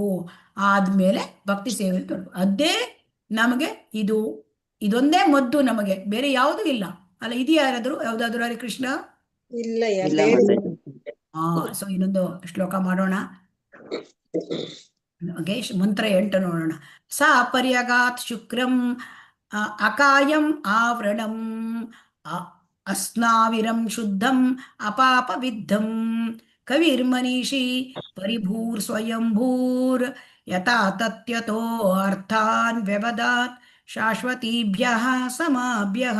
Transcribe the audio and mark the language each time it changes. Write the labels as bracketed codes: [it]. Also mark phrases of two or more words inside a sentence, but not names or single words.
[kn] ಆದ್ಮೇಲೆ ಭಕ್ತಿ ಸೇವೆ ಅದೇ ನಮಗೆ ಇದೊಂದೇ ಮದ್ದು, ನಮಗೆ ಬೇರೆ ಯಾವುದೂ ಇಲ್ಲ ಅಲ್ಲ. ಇದೆಯಾ ಯಾವ್ದಾದ್ರು ಹರಿ ಕೃಷ್ಣ? ಇಲ್ಲ. ಸೊ ಇನ್ನೊಂದು ಶ್ಲೋಕ ಮಾಡೋಣ. ಮಂತ್ರ 8 ನೋಡೋಣ. [sa] ಸಾ ಪರ್ಯಗಾತ್ ಶುಕ್ರಂ ಅಕಾಯಂ ಆವೃಣಂ ಅಸ್ನಾವಿರಂ ಶುದ್ಧಂ ಅಪಾಪ ವಿದ್ಧಂ ಕವಿರ್ಮನೀಷಿ ಪರಿಭೂರ್ ಸ್ವಯಂಭೂರ್ ಯಥಾ ತತ್ಯತೋ ಅರ್ಥಾನ್ ವ್ಯವದಾತ್ ಶಾಶ್ವತೀಭ್ಯಃ ಸಮಾಭ್ಯಃ.